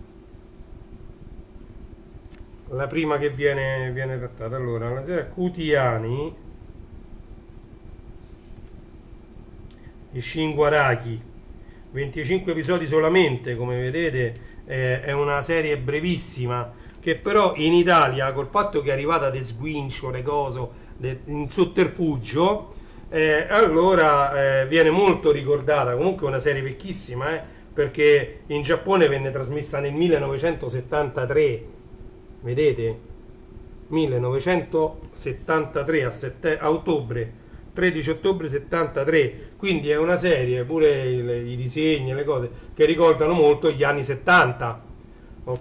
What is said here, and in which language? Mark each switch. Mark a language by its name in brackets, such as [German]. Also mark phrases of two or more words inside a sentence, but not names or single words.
[Italian] La prima che viene trattata. Allora, la serie Cutiani di Shinguaraki, 25 episodi solamente, come vedete, è una serie brevissima che però in Italia, col fatto che è arrivata de sguincio, de coso, in sotterfugio, allora viene molto ricordata. Comunque è una serie vecchissima, perché in Giappone venne trasmessa nel 1973, vedete? 1973 a ottobre, 13 ottobre 73, quindi è una serie, pure i disegni, le cose, che ricordano molto gli anni 70, ok?